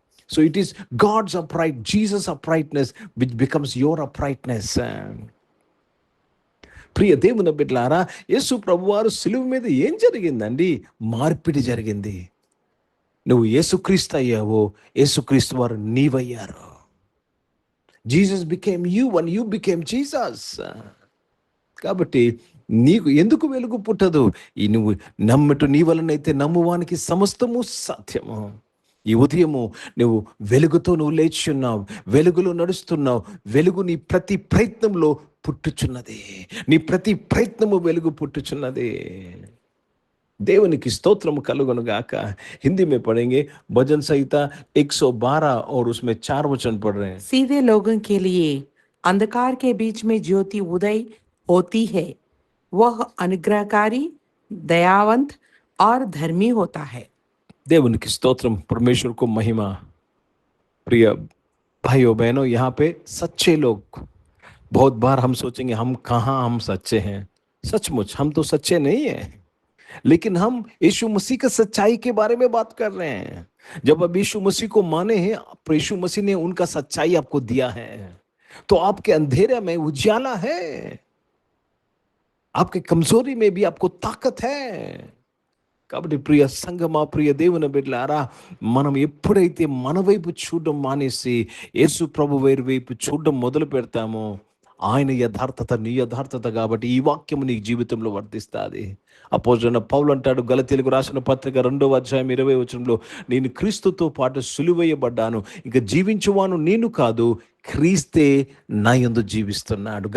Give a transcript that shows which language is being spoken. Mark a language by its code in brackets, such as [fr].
[en] So it is God's upright, Jesus' uprightness which becomes your uprightness. [te] ప్రియ దేవుని బిడ్డలారా, యేసు ప్రభువారు సిలువ మీద ఏం జరిగిందండి? మార్పిడి జరిగింది. నువ్వు యేసుక్రీస్తు అయ్యావో, యేసుక్రీస్తు వారు నీవయ్యారు. [en] Jesus became you and you became Jesus. [te] కాబట్టి నీకు ఎందుకు వెలుగు పుట్టదు? నువ్వు నమ్మటు నీ వలనైతే నమ్మువానికి సమస్తము సాధ్యము. ఈ ఉదయము నువ్వు వెలుగుతో నువ్వు లేచి ఉన్నావు, వెలుగులో నడుస్తున్నావు. వెలుగు నీ ప్రతి ప్రయత్నంలో పుట్టుచున్నది. నీ ప్రతి ప్రయత్నము వెలుగు పుట్టుచున్నది. దేవునికి స్తోత్రం కలుగును గాక. [hi] हिंदी में पढ़ेंगे भजन संहिता 112 और उसमें 4 वचन पढ़ रहे हैं। सीधे लोगों के लिए अंधकार के बीच में ज्योति उदय होती है। वह अनुग्रहकारी, दयावंत और धर्मी होता है। [te] దేవునికి స్తోత్రం, [hi] परमेश्वर को महिमा। प्रिय भाइयों बहनों, यहाँ पे सच्चे लोग, बहुत बार हम सोचेंगे हम कहाँ हम सच्चे हैं। सचमुच हम तो सच्चे नहीं हैं, लेकिन हम यीशु मसीह की सच्चाई के बारे में बात कर रहे हैं। जब अब यीशु मसीह को माने हैं, यीशु मसीह ने उनका सच्चाई आपको दिया है, तो आपके अंधेरे में उजाला है, आपके कमजोरी में भी आपको ताकत है। [te] కాబట్టి ప్రియ సంగమా, ప్రియ దేవుని బిడ్డలారా, మనం ఎప్పుడైతే మన వైపు చూడడం మానేసి యేసు ప్రభు వైపు చూడడం మొదలు పెడతామో, ఆయన యథార్థత నీ యథార్థత కాబట్టి ఈ వాక్యం నీ జీవితంలో వర్తిస్తుంది. అపోస్తలుడైన పౌలు అంటాడు, గలతీయులకు రాసిన పత్రిక 2వ అధ్యాయం 20వ వచనంలో, నేను క్రీస్తుతో పాటు సిలువేయబడ్డాను, ఇక జీవించువాను నేను కాదు, క్రీస్తే నా యందు జీవిస్తున్నాడు.